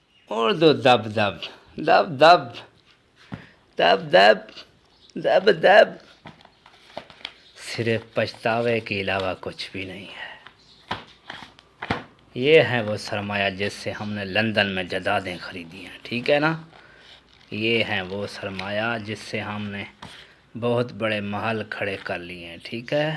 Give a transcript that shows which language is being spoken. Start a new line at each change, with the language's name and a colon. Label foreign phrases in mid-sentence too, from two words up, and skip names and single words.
Urdu: اردو دب دب دب دب دب دب دب دب، صرف پچھتاوے کے علاوہ کچھ بھی نہیں ہے۔ یہ ہے وہ سرمایہ جس سے ہم نے لندن میں جائیدادیں خریدی ہیں، ٹھیک ہے نا۔ یہ ہے وہ سرمایہ جس سے ہم نے بہت بڑے محل کھڑے کر لیے ہیں، ٹھیک ہے۔